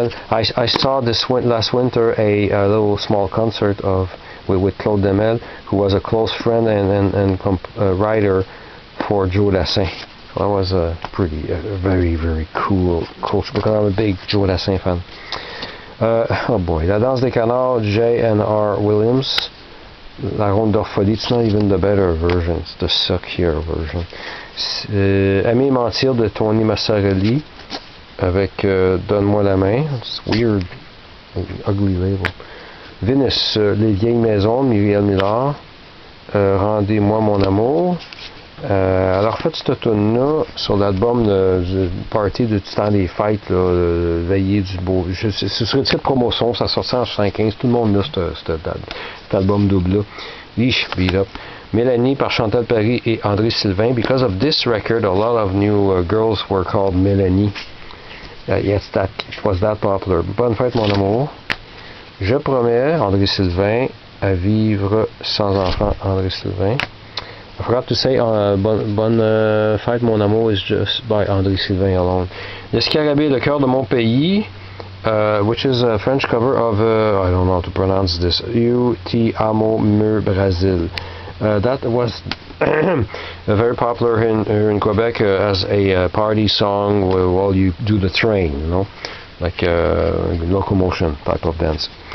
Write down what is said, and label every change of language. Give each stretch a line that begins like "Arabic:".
English: I saw this last winter a little small concert with Claude Lemel, who was a close friend and writer for Joe Lassin. So that was a very, very cool because I'm a big Joe Lassin fan. Oh boy, La Danse des Canards, J.N.R. Williams. La Ronde d'Orpholie, it's not even the better version, it's the Suck Here version.
French: Aimer et mentir de Tony Massarelli, avec Donne-moi la main.
English: It's weird, ugly label. Venus, Les vieilles maisons, Myriel Millard.
French: Rendez-moi mon amour. Alors faites cette tune-là sur l'album du party du temps des fêtes, là, Veillée du beau. Ce serait le titre promotion, ça sortait en 75, tout le monde a cet album double-là. Beat up. Mélanie par Chantal Paris et André Sylvain.
English: Because of this record, a lot of new girls were called Mélanie. Yes, it was that popular. Bonne fête mon amour.
French: Je promets, André Sylvain. À vivre sans enfant, André Sylvain.
English: I forgot to say, Bonne fête mon amour is just by André Sylvain alone. Le Scarabée, Le cœur de mon pays, which is a French cover of, I don't know how to pronounce this, Eu Te Amo Meu Brasil. That was very popular here in Quebec as a party song while you do the train, you know, like locomotion type of dance.